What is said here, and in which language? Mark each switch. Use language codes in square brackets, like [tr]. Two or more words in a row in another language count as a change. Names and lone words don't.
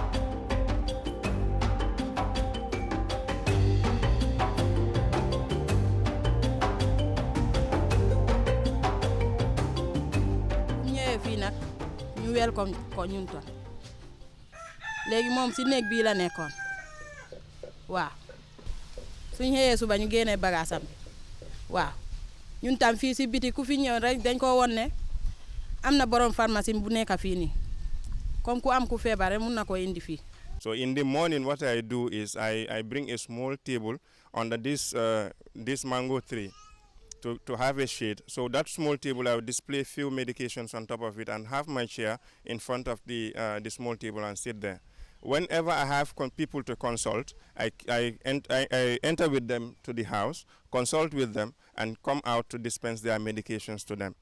[wo] fii nag ñu welcome ko ñun tam léegi moom si néeg bii la nekkoon waaw suñu xëyee suba ñu génnee bagaasam bi waaw ñun tam fii si biti ku fi ñëw rek dañ ko won ne am na borom pharmacie bu nekk fii nii comme ku am ku feebar mun na ko indi fii. [en] So in the morning, what I do is I bring a small table under this mango tree to have a shade. So that small table, I will display few medications on top of it and have my chair in front of the small table and sit there. Whenever I have people to consult, I enter with them to the house, consult with them, and come out to dispense their medications to them.